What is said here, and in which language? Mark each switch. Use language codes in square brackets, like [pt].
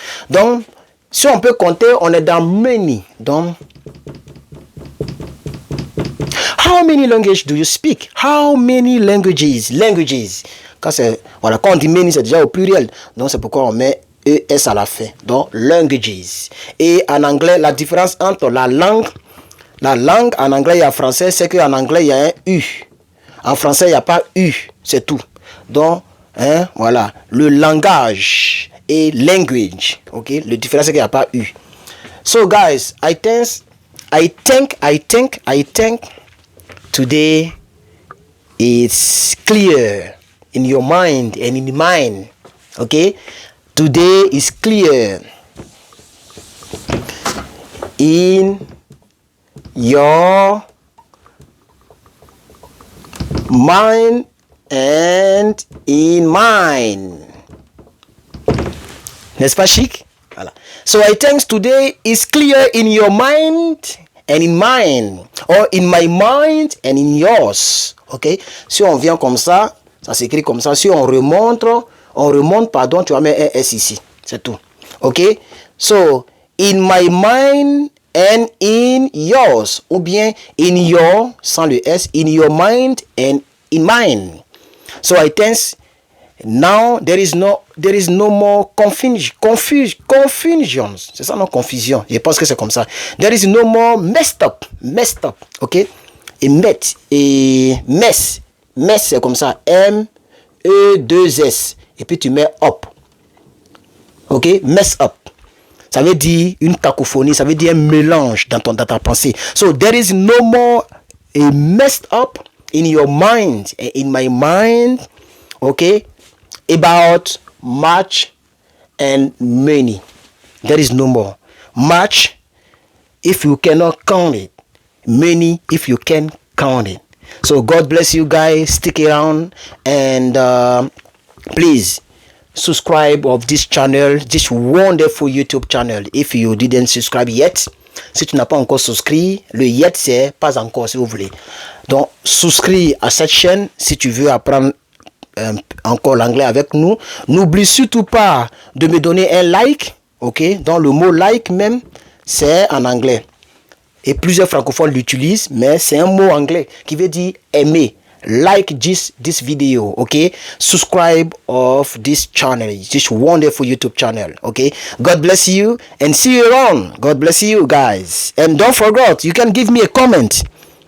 [fr] Donc, si on peut compter, on est dans [en] many. [fr] Donc, [en] how many languages do you speak? How many languages? [fr] Quand on dit many, c'est déjà au pluriel. Donc, c'est pourquoi on met ES à la fin. Donc, languages. Et en anglais, la différence entre la langue en anglais et en français, c'est qu'en anglais, il y a un U. En français, il n'y a pas U. C'est tout. Donc, voilà. Le langage et language. OK? Le différence, c'est qu'il n'y a pas U. [en] So, guys, I think today it's clear in your mind and in mine. Okay? Today is clear in your mind and in mine. [fr] N'est-ce pas chic? Voilà. [en] So I think today is clear in your mind and in mine, or in my mind and in yours. Ok? [fr] Si on vient comme ça s'écrit comme ça. Si on remonte, tu vas mettre un S ici. C'est tout. Ok? [en] So, in my mind and in yours. [fr] Ou bien, [en] in your, [fr] sans le S, [en] in your mind and in mine. So, I think now there is no more confusion. [fr] C'est ça, non, confusion. Je pense que c'est comme ça. [en] There is no more messed up. [fr] Ok? Et [en] mess, [fr] c'est comme ça. M-E-2-S. Et puis tu mets up. Ok? [en] Mess up. [fr] Ça veut dire une cacophonie. Ça veut dire un mélange dans ta pensée. [en] So there is no more a messed up in your mind and in my mind. Ok? About much and many. There is no more. Much if you cannot count it. Many if you can count it. So God bless you guys. Stick around and please subscribe of this channel, this wonderful YouTube channel. If you didn't subscribe yet, [fr] si tu n'as pas encore souscrit, le yet c'est pas encore si vous voulez. Donc souscris à cette chaîne si tu veux apprendre encore l'anglais avec nous. N'oublie surtout pas de me donner un like, ok? Dans le mot like même, c'est en anglais. Et plusieurs francophones l'utilisent, mais c'est un mot anglais qui veut dire aimer. [en] Like this video, okay? Subscribe of this channel, this wonderful YouTube channel, okay? God bless you and see you around. God bless you guys. And don't forget, you can give me a comment.